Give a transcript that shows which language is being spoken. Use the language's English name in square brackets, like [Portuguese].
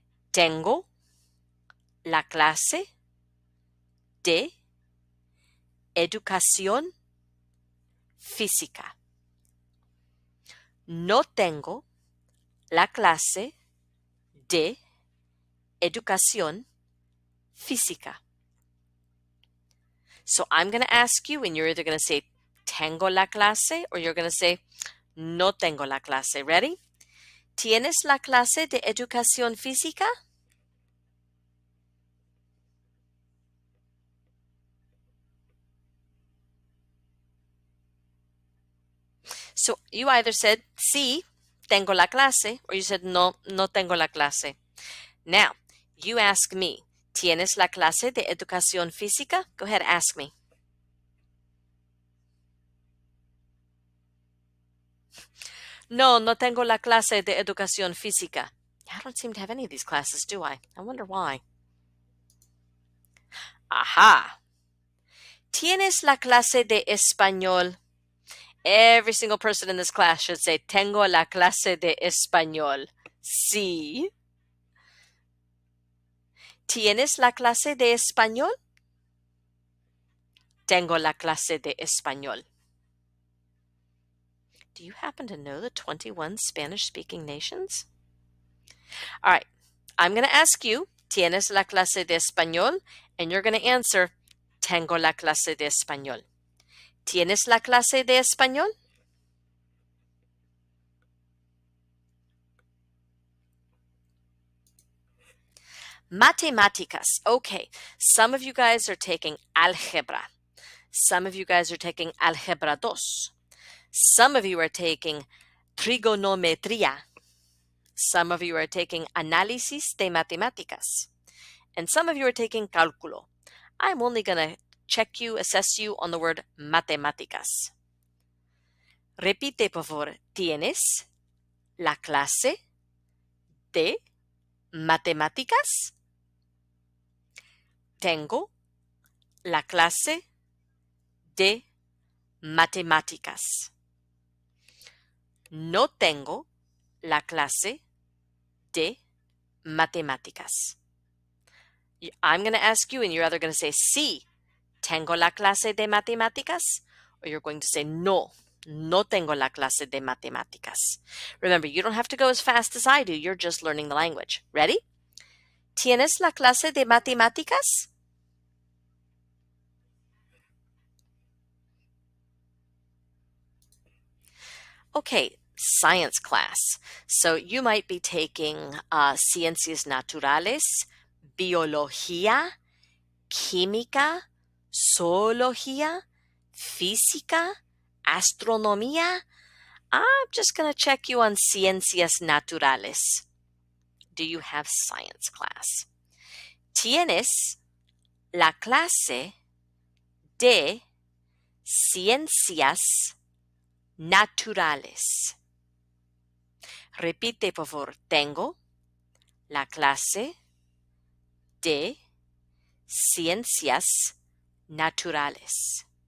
[Spanish] Tengo la clase de educación física. No tengo la clase de educación física. [English] So I'm going to ask you, and you're either going to say [Spanish] tengo la clase [English] or you're going to say [Spanish] no tengo la clase. [English] Ready? [Spanish] ¿Tienes la clase de educación física? [English] So you either said [Spanish] sí, tengo la clase, [English] or you said [Spanish] no, no tengo la clase. [English] Now, you ask me, [Spanish] ¿tienes la clase de educación física? [English] Go ahead, ask me. [Spanish] No, no tengo la clase de educación física. [English] I don't seem to have any of these classes, do I? I wonder why. Aha. [Spanish] ¿Tienes la clase de español? [English] Every single person in this class should say, [Spanish] tengo la clase de español. Sí. ¿Tienes la clase de español? Tengo la clase de español. [English] Do you happen to know the 21 Spanish-speaking nations? All right. I'm going to ask you, [Spanish] ¿tienes la clase de español? [English] And you're going to answer, [Spanish] tengo la clase de español. ¿Tienes la clase de español? Matemáticas. [English] Okay, some of you guys are taking álgebra. Some of you guys are taking álgebra 2. Some of you are taking trigonometría. Some of you are taking análisis de matemáticas. And some of you are taking cálculo. I'm only going to check you, assess you on the word matemáticas. [Spanish] Repite, por favor. ¿Tienes la clase de matemáticas? Tengo la clase de matemáticas. No tengo la clase de matemáticas. [English] I'm going to ask you, and you're either going to say, [Spanish] sí, tengo la clase de matemáticas, [English] or you're going to say, [Spanish] no, no tengo la clase de matemáticas. [English] Remember, you don't have to go as fast as I do. You're just learning the language. Ready? [Spanish] ¿Tienes la clase de matemáticas? [English] Okay, science class. So you might be taking ciencias naturales, biología, química, zoología, física, astronomía. I'm just going to check you on ciencias naturales. Do you have science class? [Spanish] ¿Tienes la clase de ciencias naturales? Repite, por favor. Tengo la clase de ciencias naturales.